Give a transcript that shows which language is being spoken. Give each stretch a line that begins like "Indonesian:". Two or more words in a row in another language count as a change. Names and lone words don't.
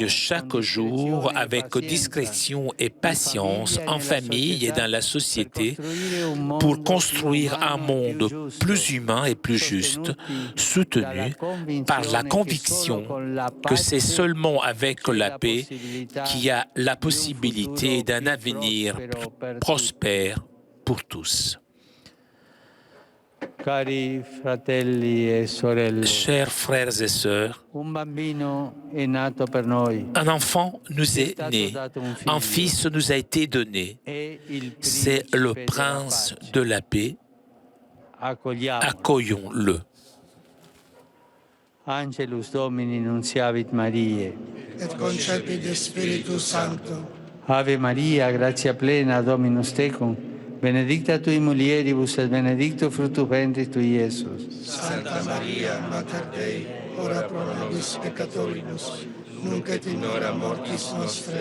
French: chaque jour avec discrétion et patience en famille et dans la société pour construire un monde plus humain et plus juste, soutenu par la conviction que c'est seulement avec la paix qu'il y a la possibilité d'un avenir prospère pour tous.
Italian: Cari fratelli e sorelle,
French: Chers frères et sœurs,
Italian: un bambino è nato per noi.
French: un enfant nous est né, un fils nous a été donné. C'est le prince de la paix. Accueillons-le.
Latin: Angelus Domini nunciavit Mariae. Et concepit Spiritus Sancto. Ave Maria, gratia plena, Dominus tecum, benedicta tui mulieribus et benedictus fructus ventris tui, Iesus. Santa Maria, Mater Dei, ora pro nobis peccatoribus, nunc et in hora mortis nostre.